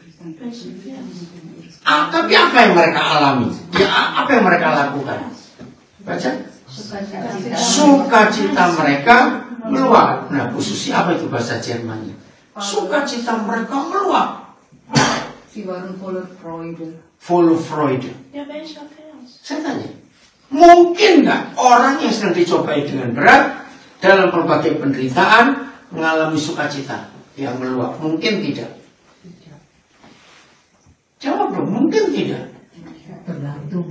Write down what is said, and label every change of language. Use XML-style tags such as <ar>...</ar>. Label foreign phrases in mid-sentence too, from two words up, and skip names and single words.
<id>Tapi apa yang mereka alami? Ya, apa yang mereka lakukan? Baca. Sukacita mereka meluap. Nah, khususnya apa itu bahasa Jermannya? Sukacita mereka meluap.</id> <de>Sie waren voller Freude. Voller Freude.</de> <id>Saya tanya, mungkin nggak orang yang sedang dicobai dengan berat dalam berbagai penderitaan mengalami sukacita yang meluap? Mungkin tidak. Jawab dong, mungkin tidak. Tergantung.</id>